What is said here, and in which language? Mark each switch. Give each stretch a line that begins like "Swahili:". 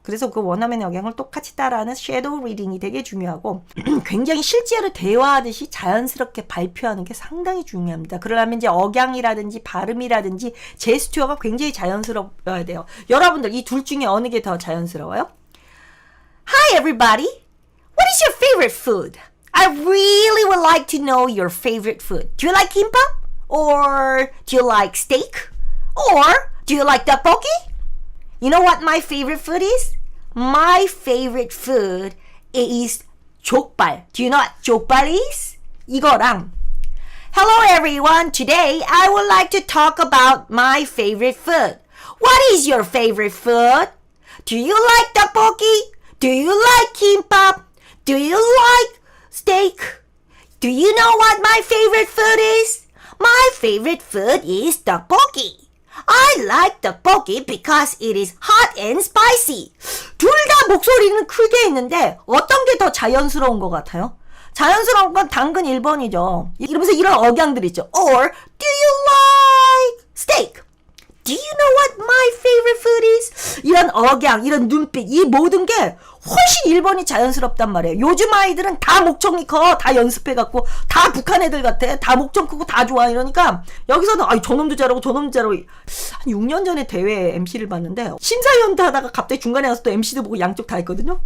Korean: 그래서 그 원어민의 억양을 똑같이 따라하는 섀도우 리딩이 되게 중요하고 굉장히 실제로 대화하듯이 자연스럽게 발표하는 게 상당히 중요합니다. 그러려면 이제 억양이라든지 발음이라든지 제스처가 굉장히 자연스러워야 돼요. 여러분들 이 둘 중에 어느 게 더 자연스러워요?
English: Hi everybody! What is your favorite food? I really would like to know your favorite food. Do you like kimbap? Or do you like steak? Or do you like tteokbokki? You know what my favorite food is? My favorite food is 족발. Do you know what 족발 is?
Korean: 이거랑
English: Hello everyone. Today I would like to talk about my favorite food. What is your favorite food? Do you like tteokbokki? Do you like kimbap? Do you like steak? Do you know what my favorite food is? My favorite food is tteokbokki. I like tteokbokki because it is hot and spicy.
Korean: 둘 다 목소리는 크게 있는데 어떤 게 더 자연스러운 것 같아요? 자연스러운 건 당근 1번이죠. 이러면서 이런 억양들 있죠.
English: Or do you like steak? Do you know what my favorite food is?
Korean: 이런 억양, 이런 눈빛, 이 모든 게 훨씬 1번이 자연스럽단 말이에요. 요즘 아이들은 다 목청이 커. 다 연습해갖고 다 북한 애들 같아. 다 목청 크고 다 좋아. 이러니까 여기서는 아이 저놈도 잘하고 저놈도 잘하고 한 6년 전에 대회 MC를 봤는데 심사위원도 하다가 갑자기 중간에 가서 또 MC도 보고 양쪽 다 했거든요.